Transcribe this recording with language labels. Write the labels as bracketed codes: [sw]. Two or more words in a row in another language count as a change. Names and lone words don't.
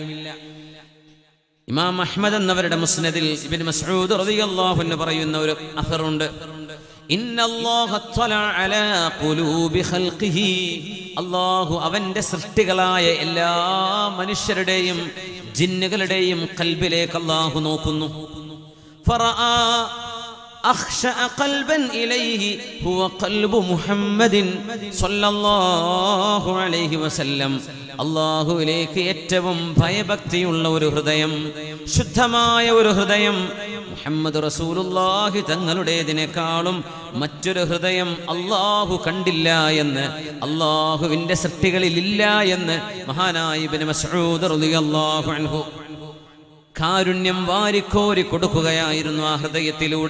[ml] ഇമാം അഹ്മദ് എന്നവരുടെ മുസ്നദിൽ ഇബ്നു മസ്ഊദ് [ar] رضي الله عنه [ml] പറയുന്ന ഒരു അസറുണ്ട്, [ar] إن الله طلع على قلوب خلقه, [ml] അല്ലാഹു അവന്റെ സൃഷ്ടികളായ എല്ലാ മനുഷ്യരുടെയും ജിന്നുകളുടെയും ഖൽബിലേക്ക് അല്ലാഹു നോക്കുന്നു. [ar] ഫറആ أخشأ قلبا إليه هو قلب محمد صلى الله عليه وسلم. [ml] അല്ലാഹുവിലേക്ക് ഏറ്റവും ഭയഭക്തിയുള്ള ഒരു ഹൃദയം, ശുദ്ധമായ ഒരു ഹൃദയം മുഹമ്മദ് റസൂലുള്ളാഹി തങ്ങളുടേതിനേക്കാളും മറ്റൊരു ഹൃദയം അല്ലാഹു കണ്ടില്ല എന്ന്, അല്ലാഹുവിന്റെ സൃഷ്ടികളിൽ ഇല്ല എന്ന് മഹാനായ ഇബ്നു മസ്ഊദ് [ar] رضي الله عنه [ml] കാരുണ്യം വാരിക്കോരി കൊടുക്കുകയായിരുന്നു ആ ഹൃദയത്തിലൂടെ.